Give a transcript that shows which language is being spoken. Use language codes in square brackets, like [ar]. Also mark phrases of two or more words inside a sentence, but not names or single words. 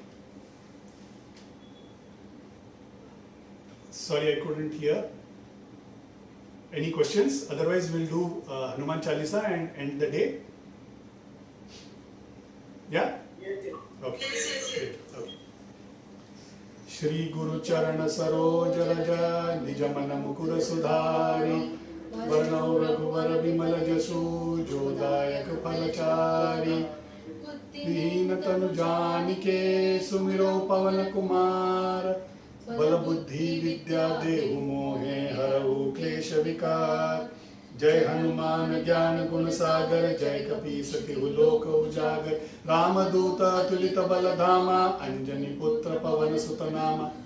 [en] Sorry, I couldn't hear. Any questions? Otherwise, we'll do Hanuman Chalisa and end the day. Yeah? Okay. Great. Okay. [awa] श्री गुरु चरण सरोज रज निज मन मुकुर सुधारि बरनउँ रघुबर बिमल जसु जोदायक पलचारि दीन तनु जानिके सुमिरौं पवन कुमार बल बुद्धि विद्या देहु मोहे हरहु क्लेश विकार। जय हनुमान ज्ञान गुण सागर, जय कपीस तिहु लोक उजागर। रामदूत अतुलित बल धामा, अंजनी पुत्र पवन सुत नामा।